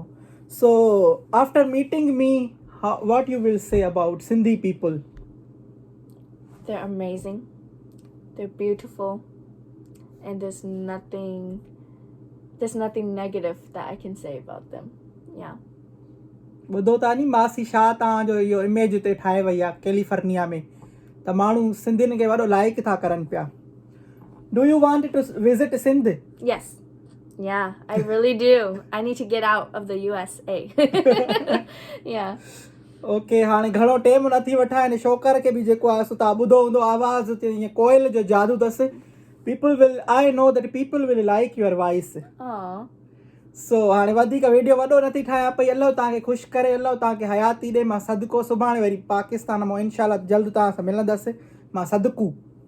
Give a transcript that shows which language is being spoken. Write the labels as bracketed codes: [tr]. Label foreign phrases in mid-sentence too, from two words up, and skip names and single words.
[en] So after meeting me, what you will say about Sindhi people? They're amazing. They're beautiful. And there's nothing negative that I can say about them. Yeah. [sd] ॿुधो था नी मासी छा तव्हांजो इहो इमेज ते ठाहे वई आहे कैलिफोर्निया में त माण्हू सिंधियुनि खे वॾो लाइक था करनि पिया. [en] Do you want to visit Sindh? Yes. Yeah, I really do. I need to get out of the USA. Yeah. [sd] ओके हाणे घणो टाइम न थी वठा हिन शोकर खे बि जेको आहे सो तव्हां ॿुधो हूंदो आवाज़ ईअं कोयल जो जादू अथसि. [en] I know that people will like your voice. [sd] सो हाणे वधीक वीडियो वॾो नथी ठाहियां पई. अलाह तव्हांखे ख़ुशि करे, अलाह तव्हांखे हयाती ॾे. मां सदको सुभाणे वरी पाकिस्तान मां इनशाला जल्द तव्हां सां मिलंदसि. मां सदकू.